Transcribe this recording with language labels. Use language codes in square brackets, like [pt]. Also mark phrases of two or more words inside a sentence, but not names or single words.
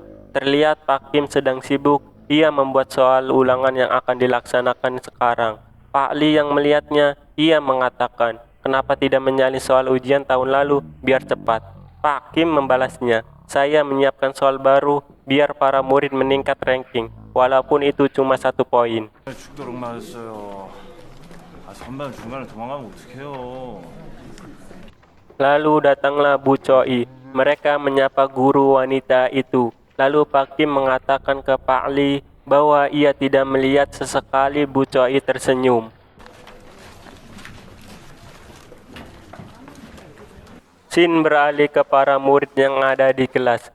[id] Terlihat Pak Kim sedang sibuk. Ia membuat soal ulangan yang akan dilaksanakan sekarang. Pak Li yang melihatnya, ia mengatakan, kenapa tidak menyalin soal ujian tahun lalu biar cepat. Pak Kim membalasnya, saya menyiapkan soal baru biar para murid meningkat ranking, walaupun itu cuma 1 poin. [ko] 죽도록 맞았어요. 선배는 중간에 도망가면 어떡해요? [id] Lalu datanglah Bu Choi. Mereka menyapa guru wanita itu. Lalu Pak Kim mengatakan ke Pak Li bahwa ia tidak melihat sesekali Bu Choi tersenyum. Scene beralih ke para murid yang ada di kelas.